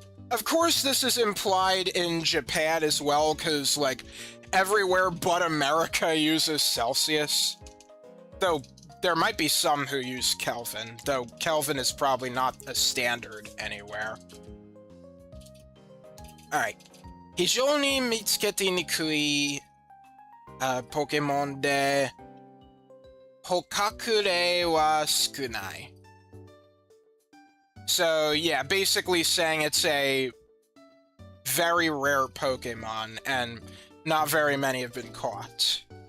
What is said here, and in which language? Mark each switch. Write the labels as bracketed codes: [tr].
[en] Of course, this is implied in Japan as well, because, like, everywhere but America uses Celsius. Though, there might be some who use Kelvin, though Kelvin is probably not a standard anywhere. Alright. [ja] 非常に見つけてにくい、Pokémon で、捕獲例は少ない。 [en] So, yeah, basically saying it's a very rare Pokemon, and not very many have been caught.